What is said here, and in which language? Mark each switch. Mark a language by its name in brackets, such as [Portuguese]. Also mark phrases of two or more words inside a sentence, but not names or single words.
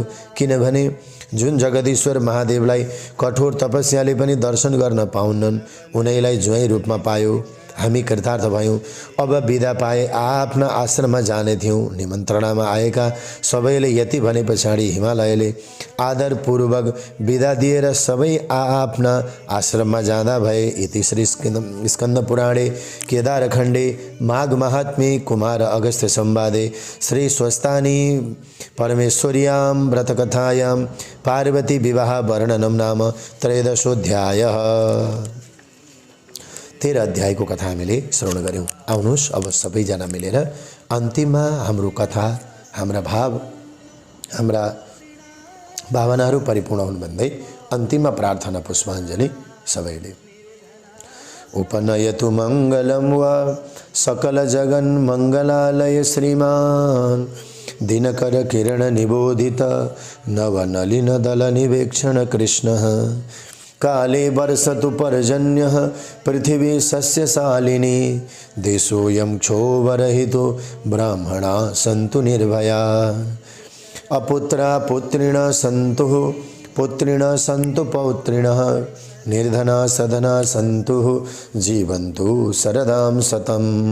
[Nepali] किनभने जुन जगदीश्वर महादेवलाई कठोर तपस्याले पनि दर्शन गर्न पाउन्नन्, उनैलाई ज्वाइँ रूपमा पायो। हामी कृतार्थ भयौँ। अब बिदा पाए आफ्ना आश्रममा जाने थियौँ। निमन्त्रणामा आएका सबैले यति भने पछाडि हिमालयले आदरपूर्वक बिदा दिएर सबै आफ्ना आश्रममा जाँदा भए। [Sanskrit] इति श्री स्कन्द पुराणे केदारखण्डे माघ महात्म्ये कुमार अगस्त्य संवादे श्री स्वस्तानी परमेश्वर्यां व्रतकथायां पार्वती विवाह वर्णनम नाम 13 13 [Nepali] अध्यायको कथा हामीले श्रवण गऱ्यौँ। आउनुहोस् अब सबैजना मिलेर अन्तिममा हाम्रो कथा, हाम्रा भाव, हाम्रा भावनाहरू परिपूर्ण हुन् भन्दै अन्तिममा प्रार्थना पुष्पाञ्जली सबैले। [Sanskrit] उपनयतु मङ्गलं वा सकल जगन् मङ्गलालय श्रीमान् दिनकर किरण निबोधित नवनलिन दल निवेक्षण कृष्णः काले वर्षतु पर्जन्यः पृथिवी सस्यशालिनी देशोऽयं क्षोभरहितो ब्राह्मणा सन्तु निर्भया अपुत्रा पुत्रिणः सन्तु पुत्रिणः सन्तु पौत्रिणः निर्धना सधना सन्तु जीवन्तु शरदां शतम्